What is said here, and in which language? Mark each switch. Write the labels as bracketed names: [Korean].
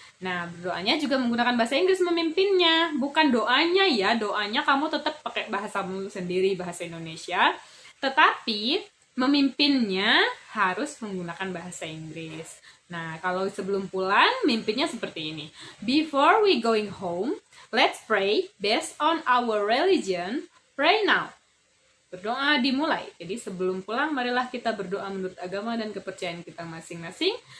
[Indonesian] Nah, berdoanya juga menggunakan bahasa Inggris memimpinnya. Bukan doanya ya, doanya kamu tetap pakai bahasamu sendiri, bahasa Indonesia. Tetapi memimpinnya harus menggunakan bahasa Inggris. Nah, kalau sebelum pulang, mimpinnya seperti ini. [English] Before we going home, let's pray based on our religion. Pray now. [Indonesian] Berdoa dimulai. Jadi sebelum pulang, marilah kita berdoa menurut agama dan kepercayaan kita masing-masing.